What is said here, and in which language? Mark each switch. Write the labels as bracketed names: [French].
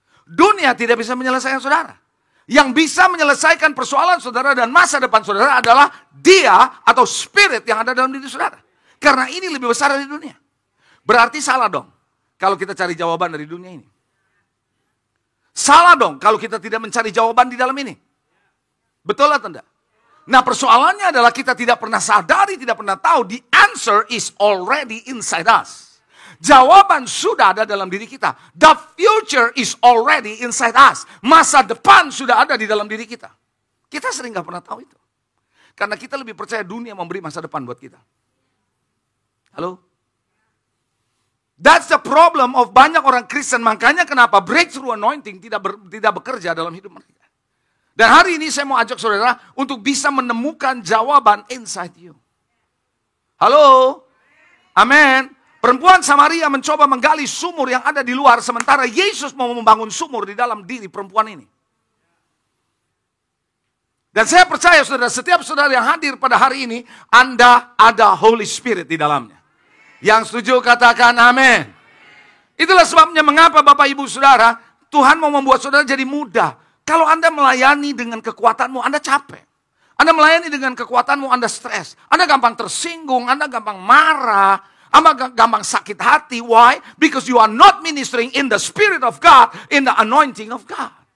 [Indonesian] Dunia tidak bisa menyelesaikan saudara. Yang bisa menyelesaikan persoalan saudara dan masa depan saudara adalah dia atau spirit yang ada dalam diri saudara. Karena ini lebih besar dari dunia. Berarti salah dong kalau kita cari jawaban dari dunia ini. Salah dong kalau kita tidak mencari jawaban di dalam ini. Betul atau tidak? Nah persoalannya adalah kita tidak pernah sadari, tidak pernah tahu. [English] The answer is already inside us. [Indonesian] Jawaban sudah ada dalam diri kita. [English] The future is already inside us. [Indonesian] Masa depan sudah ada di dalam diri kita. Kita sering gak pernah tahu itu. Karena kita lebih percaya dunia memberi masa depan buat kita. Halo? [English] That's the problem of [Indonesian] banyak orang Kristen. Makanya kenapa breakthrough anointing tidak bekerja dalam hidup mereka. Dan hari ini saya mau ajak saudara untuk bisa menemukan jawaban [English] inside you. [Indonesian] Halo? Amin. Perempuan Samaria mencoba menggali sumur yang ada di luar, sementara Yesus mau membangun sumur di dalam diri perempuan ini. Dan saya percaya saudara, setiap saudara yang hadir pada hari ini, Anda ada Holy Spirit di dalamnya. Yang setuju katakan amin. Itulah sebabnya mengapa Bapak Ibu Saudara, Tuhan mau membuat saudara jadi mudah. Kalau Anda melayani dengan kekuatanmu, Anda capek. Anda melayani dengan kekuatanmu, Anda stres. Anda gampang tersinggung, Anda gampang marah, Anda gampang sakit hati. Why? [English] Because you are not ministering in the Spirit of God, in the anointing of God.